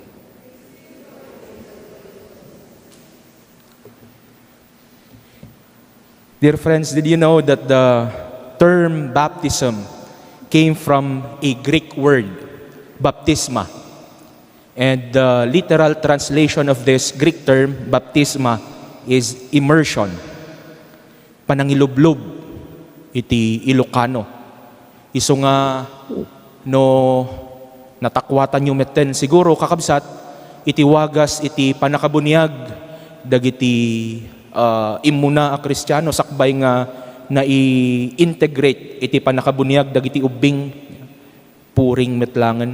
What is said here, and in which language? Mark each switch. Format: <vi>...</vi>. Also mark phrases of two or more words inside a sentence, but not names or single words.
<en>Dear friends, did you know that the term baptism came from a Greek word, baptisma? And the literal translation of this Greek term, baptisma, is immersion.</en> <ilo>Panangilublob, iti Ilocano. Iso nga, no natakwatan yung meten, siguro kakabsat, iti wagas, iti panakabunyag, dagiti imuna a Kristiyano, sakbay nga na i-integrate iti panakabunyag dagiti ubing puring metlangen.</ilo>